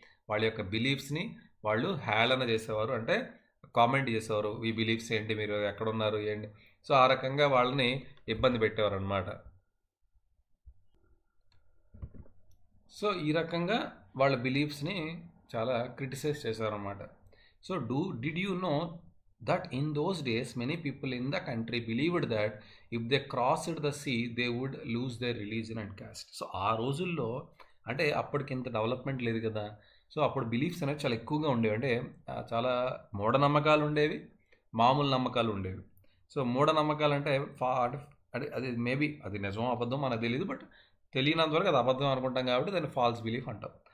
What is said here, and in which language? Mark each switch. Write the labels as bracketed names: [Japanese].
[Telugu] వాళ్ళ యొక్క బిలీఫ్స్ని వాళ్ళు హేళన చేసేవారు, అంటే కామెంట్ చేసేవారు. ఈ బిలీఫ్స్ ఏంటి, మీరు ఎక్కడున్నారు ఏంటి. సో ఆ రకంగా వాళ్ళని ఇబ్బంది పెట్టేవారు అనమాట. సో ఈ రకంగా వాళ్ళ బిలీఫ్స్ని చాలా క్రిటిసైజ్ చేశారనమాట. [English] So did you know that in those days many people in the country believed that if they crossed the sea they would lose their religion and caste. [Telugu] So ఆ రోజుల్లో అంటే అప్పటికి ఇంత డెవలప్మెంట్ లేదు కదా. సో అప్పుడు beliefs అనేవి చాలా ఎక్కువగా ఉండేవి. అంటే చాలా మూఢనమ్మకాలు ఉండేవి, మామూలు నమ్మకాలు ఉండేవి. సో మూఢనమ్మకాలు అంటే అది మేబీ అది నిజం అబద్ధం మనకు తెలియదు, బట్ తెలియనంతవరకు అది అబద్ధం అనుకుంటాం కాబట్టి దాన్ని ఫాల్స్ బిలీఫ్ అంటాం.